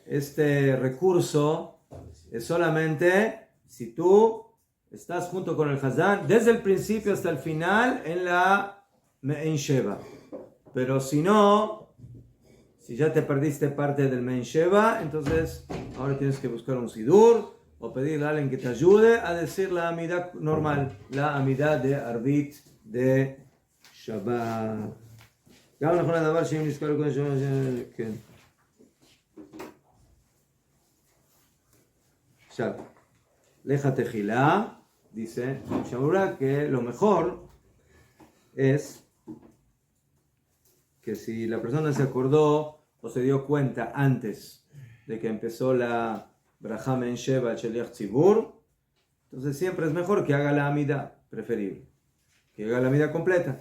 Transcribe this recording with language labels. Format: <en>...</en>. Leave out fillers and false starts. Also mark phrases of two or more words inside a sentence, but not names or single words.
<es>Este recurso es solamente si tú estás junto con el Hazán desde el principio hasta el final en la Me'en Sheva. Pero si no, si ya te perdiste parte del Me'en Sheva, entonces ahora tienes que buscar un sidur o pedirle a alguien que te ayude a decir la amida normal, la amida de Arbit de Shabbat.</es> <he>גם נכון הדבר שאם נזכר כל השם, כן. עכשיו, לך תחילה,</he> <es>dice Shamura, que lo mejor es que si la persona se acordó o se dio cuenta antes de que empezó la</es> <he>ברכה מעין שבע שליח ציבור,</he> <es>entonces siempre es mejor que haga la amida, preferible, que haga la amida completa.</es>